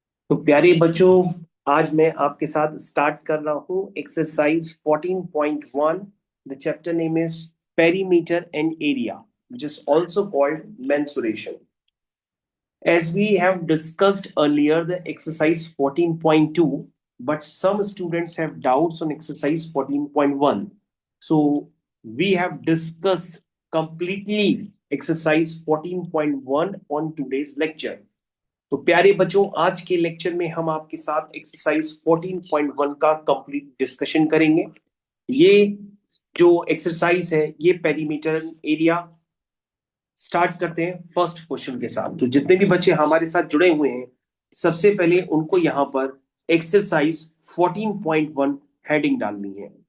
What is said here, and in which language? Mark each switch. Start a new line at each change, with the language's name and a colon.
Hindi: तो प्यारे बच्चों, आज मैं आपके साथ स्टार्ट कर रहा हूँ exercise 14.1।
English: The chapter name is perimeter and area, which is also called mensuration. As we have discussed earlier, the exercise 14.2, but some students have doubts on exercise 14.1. So we have discussed completely exercise 14.1 on today's lecture.
Hindi: तो प्यारे बच्चों, आज के lecture में हम आपके साथ exercise 14.1 का कंप्लीट डिस्कशन करेंगे। ये जो एक्सरसाइज है ये पेरीमीटर एरिया। स्टार्ट करते हैं फर्स्ट क्वेश्चन के साथ। तो जितने भी बच्चे हमारे साथ जुड़े हुए हैं, सबसे पहले उनको यहाँ पर एक्सरसाइज 14.1 हेडिंग डालनी है।